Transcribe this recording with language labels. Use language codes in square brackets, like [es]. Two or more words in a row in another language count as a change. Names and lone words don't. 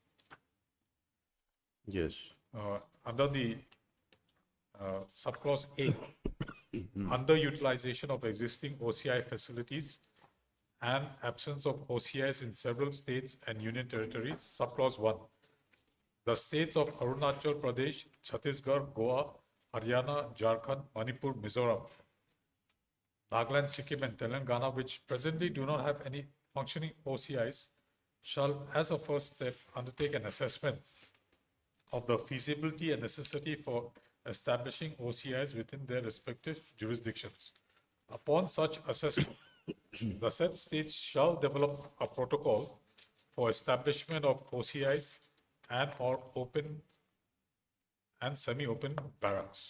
[en] Yes. Under the subclause A, underutilization of existing OCI facilities and absence of OCIs in several states and union territories, subclause 1. The states of Arunachal Pradesh, Chhattisgarh, Goa, Haryana, Jharkhand, Manipur, Mizoram, Nagaland, Sikkim, and Telangana, which presently do not have any functioning OCIs, shall, as a first step, undertake an assessment of the feasibility and necessity for establishing OCIs within their respective jurisdictions. Upon such assessment, the said states shall develop a protocol for establishment of OCIs and or open and semi-open barracks.